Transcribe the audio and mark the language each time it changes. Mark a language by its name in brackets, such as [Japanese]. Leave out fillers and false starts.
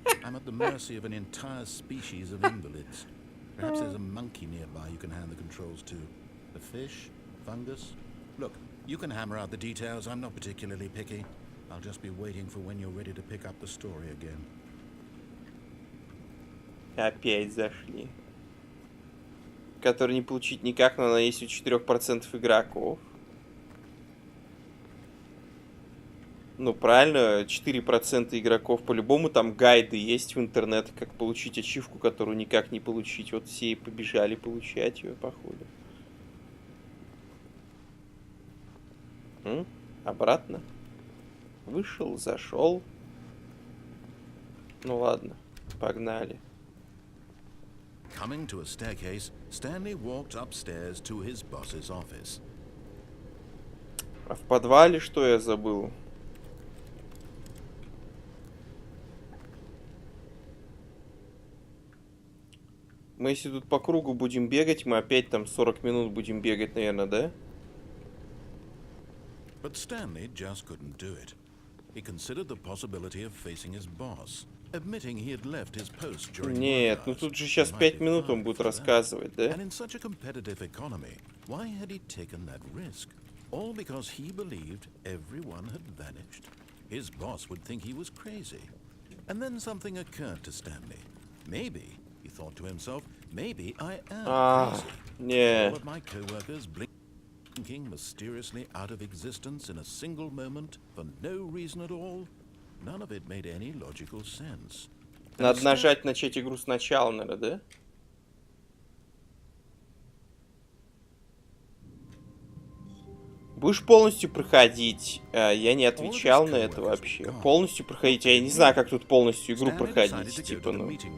[English] I'm at the mercy of an entire species of invalids. Perhaps there's a monkey nearby you can hand the controls to. A fish? Fungus? Look, you can hammer out the details. I'm not particularly picky. I'll just be waiting for when you're ready to pick up the story again. [Russian] Опять зашли. Который не получить никак, но она есть у 4% игроков. Ну, правильно, 4% игроков. По-любому там гайды есть в интернете, как получить ачивку, которую никак не получить. Вот все и побежали получать ее, походу. Обратно. Вышел, зашел. Ну ладно, погнали. [English] Coming to a staircase, Stanley walked upstairs to his boss's office. [Russian] А в подвале что я забыл? Мы если тут по кругу будем бегать, мы опять там 40 минут будем бегать, наверное, да? [English] But Stanley just couldn't do it. He considered the possibility of facing his boss, admitting he had left his post during [Russian] Нет, ну тут же сейчас 5 минут он будет рассказывать, да? [English] And in such a competitive economy, why had he taken that risk? All because he believed everyone had vanished. His boss would think he was crazy. And then something occurred to Stanley. Maybe, he thought to himself, maybe I am crazy. Yeah. All of my co-workers blinking mysteriously out of existence in a single moment for no reason at all. None of it made any logical sense. [Russian] Надо нажать начать игру сначала, наверное, да? Будешь полностью проходить? Я не отвечал на это вообще. Полностью проходить? Я не знаю, как тут полностью игру проходить. Типа, ну...